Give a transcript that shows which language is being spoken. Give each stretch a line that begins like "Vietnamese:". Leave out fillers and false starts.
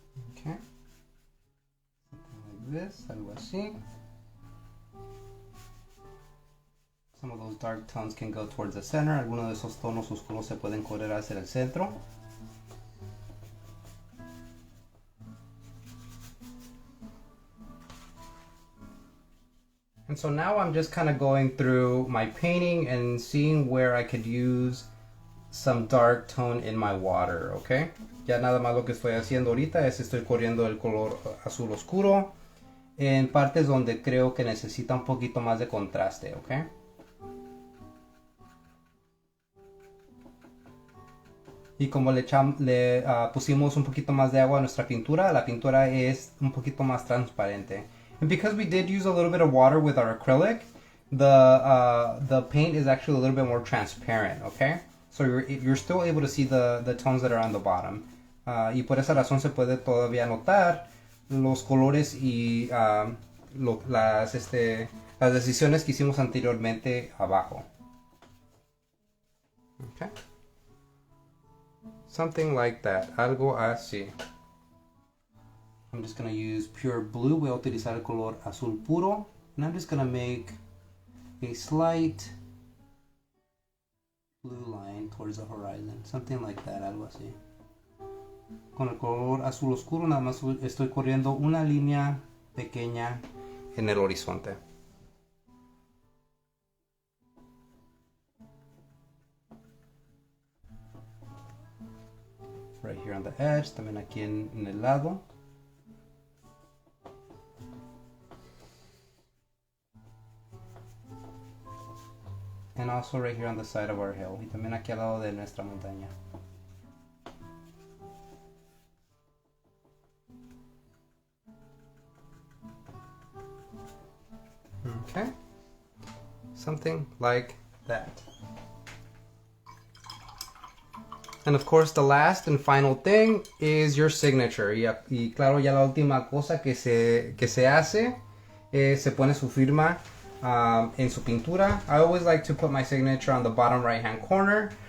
English: Okay. Something like this,
Spanish: algo así.
English: Some of those dark tones can go towards the center.
Spanish: Algunos de esos tonos oscuros se pueden correr hacia el centro.
English: And so now I'm just kind of going through my painting and seeing where I could use some dark tone in my water, okay?
Spanish: Ya nada más lo que estoy haciendo ahorita es estoy corriendo el color azul oscuro en partes donde creo que necesita un poquito más de contraste, okay? Y como le pusimos un poquito más de agua a nuestra pintura, la pintura es un poquito más transparente.
English: And because we did use a little bit of water with our acrylic, the paint is actually a little bit more transparent, okay? So you're still able to see the tones that are on the bottom.
Spanish: Y por esa razón se puede todavía notar los colores y las decisiones que hicimos anteriormente abajo.
English: Okay? Something like that,
Spanish: algo así.
English: I'm just going to use pure blue.
Spanish: Voy a utilizar el color azul puro.
English: And I'm just going to make a slight blue line towards the horizon. Something like that,
Spanish: algo así. Con el color azul oscuro nada más estoy corriendo una línea pequeña en el horizonte.
English: Right here on the edge,
Spanish: también aquí en el lado.
English: And also right here on the side of our hill.
Spanish: Y también aquí al lado de nuestra montaña.
English: Okay. Something like that. And of course, the last and final thing is your signature.
Spanish: Y claro, ya la última cosa que se hace es se pone su firma en su pintura.
English: I always like to put my signature on the bottom right hand corner.